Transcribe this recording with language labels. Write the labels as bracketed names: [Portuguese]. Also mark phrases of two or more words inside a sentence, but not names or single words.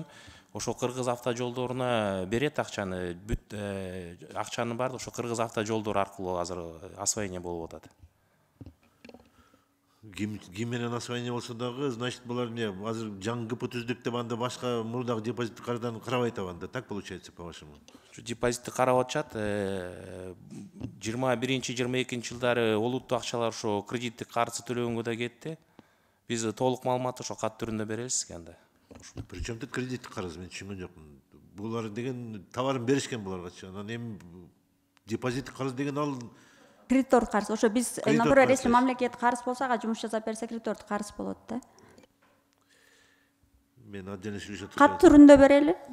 [Kyrgyz] Ошо Кыргыз автожолдоруна берет акчаны. Бүт акчанын баардыгы ошо Кыргыз автожолдору аркылуу азыр освоение болуп атат. Ким менен освоение болсо дагы, значит, булар эмне азыр жаңы КП түздүк деп анда башка мурдагы депозит кардан карабай атабанда. [Russian] Так получается, по-вашему? [Kyrgyz] Депозитти карап атышат. 21-22 жылдары олуттуу акчалар ошо кредиттик карызы төлөгөнгө да кетти. Биз толук маалыматты ошо кат түрүндө беребиз сизге анда. [Russian] Причем тут [Kyrgyz] кредиттик карыз, мен түшүнгөн жокмун. Булар деген товарын беришкен буларга. Анан эми депозиттик карыз деген ал кредитордук карыз. Ошо биз [Russian] например, если [Kyrgyz] мамлекет карыз болсо, ага жумуш жасап берсе, кредитордук карыз болот да. Мен отдельно сүйлөшөт. Кат түрүндө берели.